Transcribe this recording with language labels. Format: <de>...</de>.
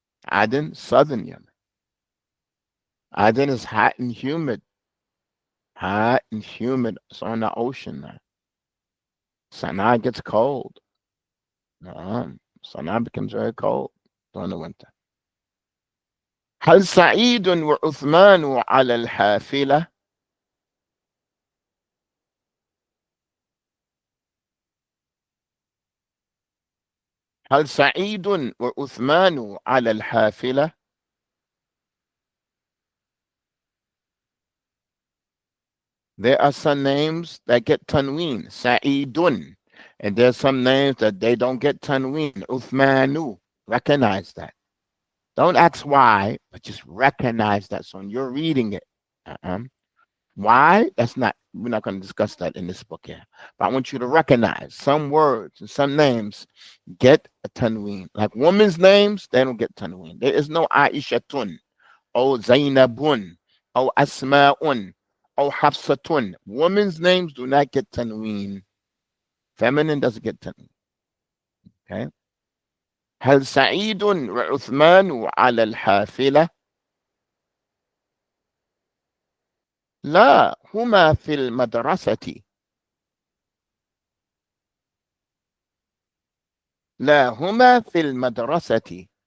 <en>Aden, southern Yemen. Aden is hot and humid. Hot and humid. It's on the ocean now. Sana'a gets cold. Sana'a becomes very cold during the winter.</en> <ar>هل سعيد وعثمان على الحافلة؟ هل سعيد وعثمان على الحافلة؟ There are some names that get tanween, Sa'idun.</ar> <en>And there's some names that they don't get tanween, Uthmanu. Recognize that. Don't ask why, but just recognize that. So when you're reading it, uh-uh. Why? We're not going to discuss that in this book here. But I want you to recognize some words and some names get a tanween. Like women's names, they don't get tanween. There is no Aishatun, or Zainabun, or Asma'un, or Hafsatun. Women's names do not get tanween. Feminine doesn't get tanween. Okay.</en> <ar>هل سعيد وعثمان على الحافلة؟ لا، هما في المدرسة. لا، هما في المدرسة.</ar>